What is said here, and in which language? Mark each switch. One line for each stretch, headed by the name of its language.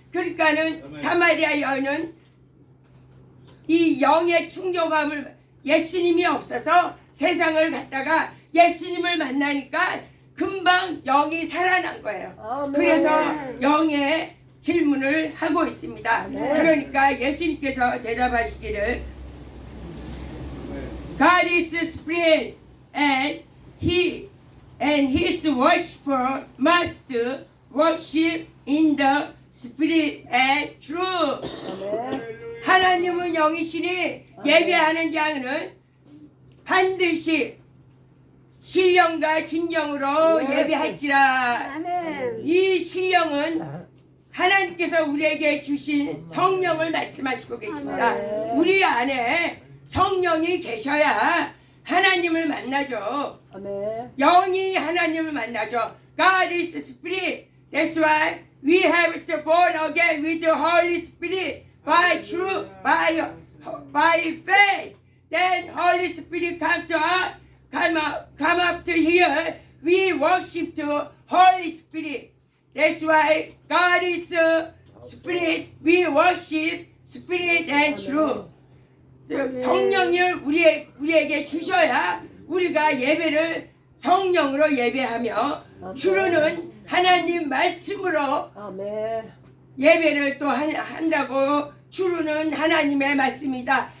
Korean: 그러니까는 사마리아 여인은 이 영의 충족함을 예수님이 없어서 세상을 갔다가 예수님을 만나니까 금방 영이 살아난 거예요. 아멘. 그래서 영의 질문을 하고 있습니다. 아멘. 그러니까 예수님께서 대답하시기를 아멘.
English: God is spirit and his worshiper must worship in the spirit and truth.
Korean: 아멘. 하나님은 영이시니 예배하는 자는 반드시 신령과 진정으로 Yes. 예배할지라. 아멘. 이 신령은 하나님께서 우리에게 주신 성령을 말씀하시고 계십니다. 아멘. 우리 안에 성령이 계셔야 하나님을 만나죠. 아멘. 영이 하나님을 만나죠.
English: God is spirit. That's why we have to born again with the Holy Spirit by truth, by faith. Then Holy Spirit come to us, come up to here. We worship the Holy Spirit. That's why God is Spirit. We worship Spirit and truth.
Korean: 성령을 우리에게 주셔야 우리가 예배를 성령으로 예배하며 주로는 하나님 말씀으로 아멘. 예배를 또 한다고 주로는 하나님의 말씀이다.